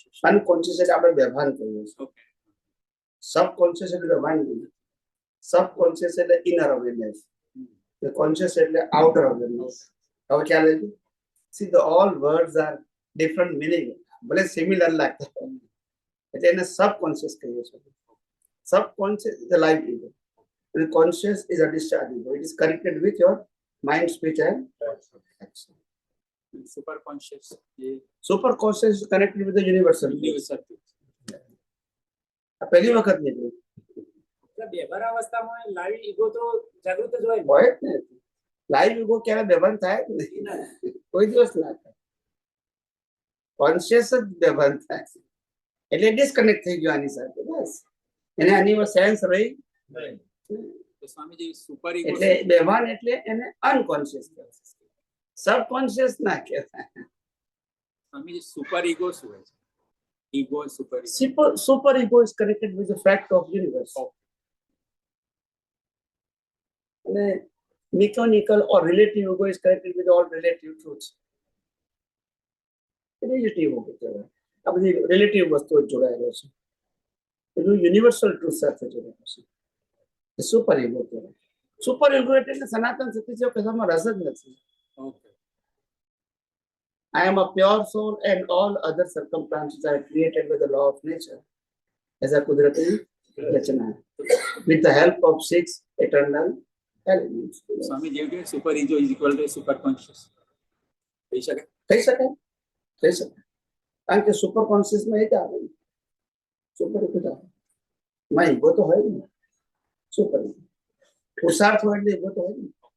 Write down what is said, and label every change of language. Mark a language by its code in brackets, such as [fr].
[gu] Unconscious એટલે આપણે વ્યવહાર કરીએ છીએ. સબકોન્શિયસ એટલે વ્યવહાર કરીએ. [en] Subconscious એટલે inner awareness, conscious એટલે outer awareness. [gu] હવે ખ્યાલ આવી? [en] see the all words are different meaning, [gu] ભલે સિમિલર લાગતા એટલે એને સબકોન્શિયસ કહીએ છીએ. [en] Subconscious is a live ego and conscious is a discharge ego. It is connected with your mind, speech and action. Super conscious એ Super conscious is connected with the universal. Universal [gu] આ પહેલી વખત નીકળ્યું એટલે વ્યવહાર અવસ્થામાં live ego તો જાગૃત જ હોય ને. હોય જ ને. લાઈવ ઈગો ક્યારે બેભાન થાય જ નહીં, કોઈ દિવસ ના થાય. કોન્શિયસ જ બેભાન થાય એટલે ડિસ્કનેક્ટ થઈ ગયો આની સાથે, બસ એને આની સેન્સ રહી. તો સ્વામીજી સુપર ઈગો એટલે બેભાન એટલે એને અનકોન્શિયસ કહેવાય, સબકોન્શિયસ ના કહેવાય. સ્વામીજી સુપર ઈગો શું હોય છે? Ego super [en] Super ego is connected with the fact of universe. And mechanical or relative ego is connected with all relative truths. Relative ego કહેવાય. [gu] આ બધી relative વસ્તુઓ જોડાયેલો છે, એનું યુનિવર્સલ ટ્રુથ સાથે જોડાયેલો છે. એ સુપર ઈગો કહેવાય. સુપર ઈગો એટલે સનાતન સત્ય છે કહેવામાં રસ જ નથી. [en] Okay I am a pure soul and all other circumstances are created by the law of nature as a Kudrati Rachana with the help of 6 eternal elements. [gu] Swamiji એવું કે [en] super ego is equal to super conscious [gu] કહી શકાય? કહી શકાય, કહી શકાય. કારણ કે સુપર કોન્શિયસમાં એ જ આવે ને, સુપર ઈગો જ આવે. માં ઈગો તો હોય ને, સુપર ઈગો પુરુષાર્થ હોય એટલે ઈગો તો હોય ને.